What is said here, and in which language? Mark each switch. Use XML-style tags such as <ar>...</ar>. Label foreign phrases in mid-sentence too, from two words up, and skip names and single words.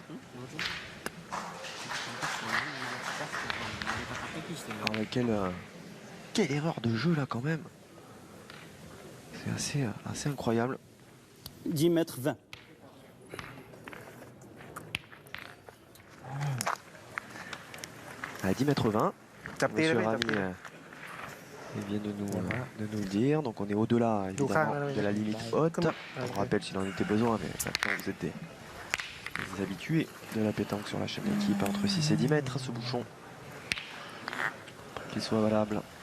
<fr>Alors, mais quelle erreur de jeu là quand même. C'est assez incroyable. 10 mètres 20. À 10 mètres 20.</fr> <th>จับตีได้</th> <fr>Monsieur</fr> <th>ไหมจับ</th> <fr>Rami</fr> <th>ตี</th> <fr>il vient de nous le dire. Donc on est au-delà évidemment de la limite haute. On vous rappelle s'il en était besoin, mais maintenant vous êtes des habitués de la pétanque sur la chaîne d'équipe entre 6 et 10 mètres ce bouchon. Pour qu'il soit valable.</fr>